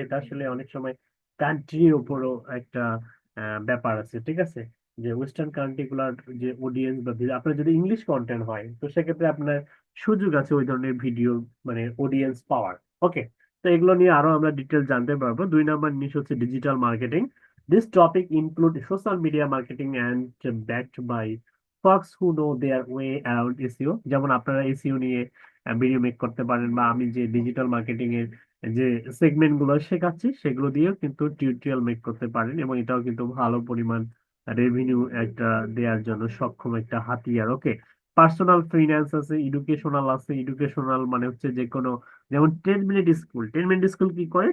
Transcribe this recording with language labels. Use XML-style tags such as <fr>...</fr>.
<bn>এটা আসলে অনেক সময় কান্ট্রির উপরও একটা ব্যাপার আছে, ঠিক আছে। যে ওয়েস্টার্ন কান্ট্রি গুলার যে অডিয়েন্স বা আপনার যদি ইংলিশ কন্টেন্ট হয়, তো সেক্ষেত্রে আপনার সুযোগ আছে ওই ধরনের ভিডিও মানে অডিয়েন্স পাওয়ার, ওকে। তো এগুলো নিয়ে আরো আমরা ডিটেল জানতে পারবো। 2 নম্বর নিশ হচ্ছে digital marketing.</bn> <en>This topic include social media marketing and backed by folks who know their way around SEO।</en> <bn>যেমন আপনারা এসইও নিয়ে ভিডিও মেক করতে পারেন, বা আমি যে ডিজিটাল মার্কেটিং এর যে সেগমেন্ট গুলো শেখাচ্ছি সেগুলো দিয়েও কিন্তু টিউটোরিয়াল মেক করতে পারেন, এবং এটাও কিন্তু ভালো পরিমাণ রেভিনিউ একটা দেওয়ার জন্য সক্ষম একটা হাতিয়ার। ওকে, পার্সোনাল ফিনান্স আছে, এডুকেশনাল আছে। এডুকেশনাল মানে হচ্ছে যে কোনো, যেমন 10 মিনিট স্কুল। 10 মিনিট স্কুল কি করে?</bn>